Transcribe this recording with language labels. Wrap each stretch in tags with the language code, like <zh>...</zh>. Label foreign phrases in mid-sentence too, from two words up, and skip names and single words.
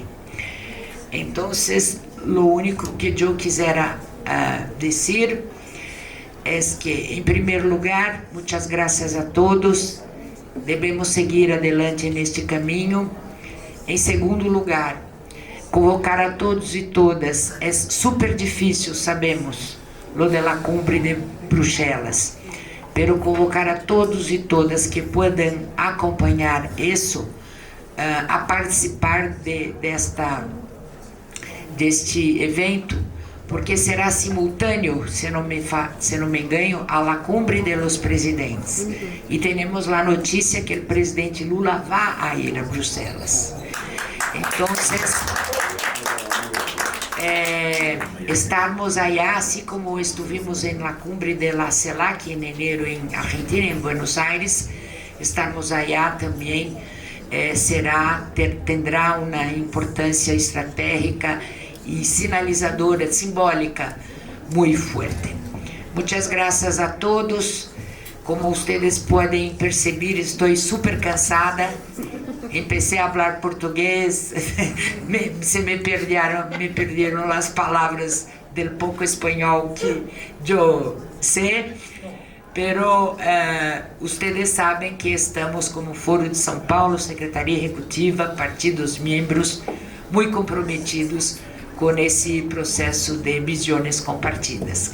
<pt>Então, o único que eu quisera dizer é que, em primeiro lugar, muitas graças a todos, devemos seguir adelante neste caminho. Em segundo lugar, convocar a todos e todas, é super difícil, sabemos,</pt> <es>lo de la cumbre de Bruxelas,</es> <pt>pero convocar a todos e todas que puedan acompanhar isso, a participar deste evento, porque será simultâneo, se não me engano,</pt> <es>a la cumbre de los presidentes.</es> <pt>E temos a notícia que o presidente Lula vai ir a Bruxelas. Então, estarmos allá, assim como estivemos em</pt> <es>la cumbre de la CELAC</es> <pt>em enero em Argentina, em Buenos Aires, estarmos allá também terá uma importância estratégica y sinalizadora, simbólica,</pt> <es>muy fuerte. Muchas gracias a todos. Como ustedes pueden percibir, estoy súper cansada. Empecé a hablar portugués, se me perdieron las palabras del poco español que yo sé, pero ustedes saben que estamos como Foro de São Paulo, Secretaria Ejecutiva, partidos miembros, muy comprometidos con ese proceso de visiones compartidas.</es>